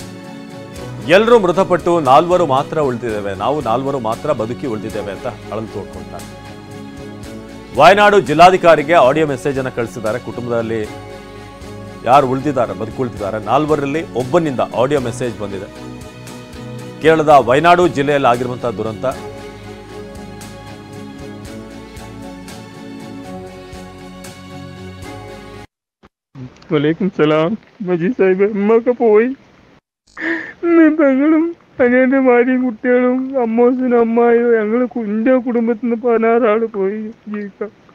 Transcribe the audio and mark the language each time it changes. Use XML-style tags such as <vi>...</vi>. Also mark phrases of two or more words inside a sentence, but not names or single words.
<kn>ಎಲ್ಲರೂ ಮೃತಪಟ್ಟು 4 ಮಾತ್ರ ಉಳಿದಿದ್ದೇವೆ, ನಾವು 4 ಮಾತ್ರ ಬದುಕಿ ಉಳಿದಿದ್ದೇವೆ ಅಂತ ಅಳಲು ತೋಡ್ಕೊಳ್ತಾರೆ. ವಯನಾಡು ಜಿಲ್ಲಾಧಿಕಾರಿಗೆ</kn> <en>audio message</en> <kn>ಅನ್ನು ಕಳಿಸಿದ್ದಾರೆ. ಕುಟುಂಬದಲ್ಲಿ ಯಾರು ಉಳಿದಿದ್ದಾರೆ, ಬದುಕುಳಿದಿದ್ದಾರೆ 4ರಲ್ಲಿ ಒಬ್ಬನಿಂದ</kn> <en>audio message</en> <kn>ಬಂದಿದೆ. ಕೇರಳದ ವಯನಾಡು ಜಿಲ್ಲೆಯಲ್ಲಿ ಆಗಿರುವಂತಹ ದುರಂತ.</kn> <ar>وعليكم السلام.</ar> <ml>മജീദ് സാഹിബ്, ഉമ്മൊക്കെ പോയി. പെങ്ങളും അനിയൻ്റെ ഭാര്യയും കുട്ടികളും അമ്മോസിനും അമ്മായും ഞങ്ങൾ എൻ്റെ കുടുംബത്തിൽ നിന്ന് 16 ആള് പോയി ജീവിക്കാം.</ml>